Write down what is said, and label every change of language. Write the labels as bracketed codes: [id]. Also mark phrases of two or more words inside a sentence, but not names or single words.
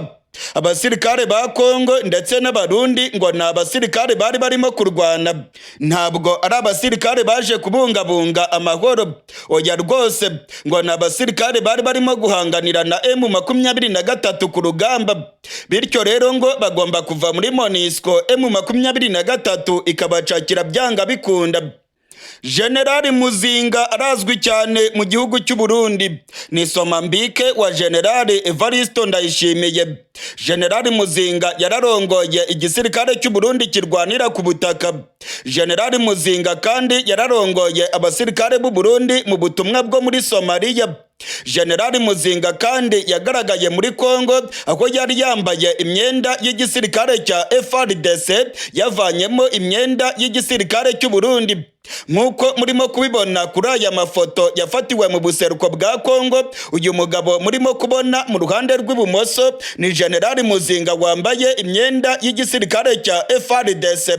[rw] Abasirikare ba Kongo ndetse n'abarundi ngo ni abasirikare bari barimo kurwana, ntabwo ari abasirikare baje kubungabunga amahoro. Oya rwose, ngo ni abasirikare bari barimo guhanganira na M23 ku rugamba. Bityo rero ngo bagomba kuva muri MONUSCO, M23 ikabacakira byanga bikunda. General Muzinga arazwi cyane mu gihugu cy'u Burundi, ni Somambike wa General Evaristo Ndayishimiye. General Muzinga yararongoye igisirikare cy'u Burundi kirwanira ku butaka. General Muzinga kandi yararongoye abasirikare b'u Burundi mu butumwa bwo muri Somalia. Generali Muzinga kandi yagaragaye muri Kongo aho yari yambaye imyenda y'igisirikare cya FARDC yavanyemo imyenda y'igisirikare cy'u Burundi. Nk'uko murimo kubibona kuri aya mafoto yafatiwe mu buseruko bwa Kongo, uyu mugabo murimo kubona mu ruhande rw'ibumoso ni Generali Muzinga wambaye imyenda y'igisirikare cya FARDC.